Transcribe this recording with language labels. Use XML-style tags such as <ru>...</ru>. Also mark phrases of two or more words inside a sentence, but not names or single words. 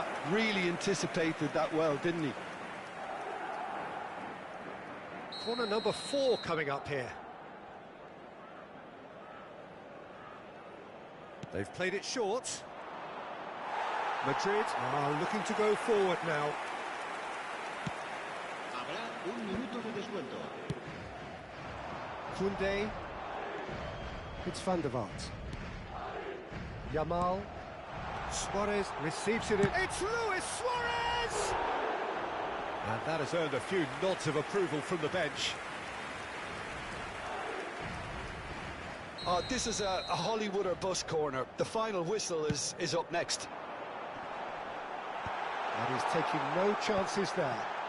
<en>Really anticipated that well, didn't he? Corner number 4 coming up here. They've played it short. Madrid are looking to go forward now.</en> <es>Habrá un minuto de descuento.</es> <en>Koundé. It's Van der Vaart. Yamal. Suarez receives it in. It's Luis Suarez! And that has earned a few nods of approval from the bench. This is a Hollywood or bust corner. The final whistle is up next. And he's taking no chances there.</en>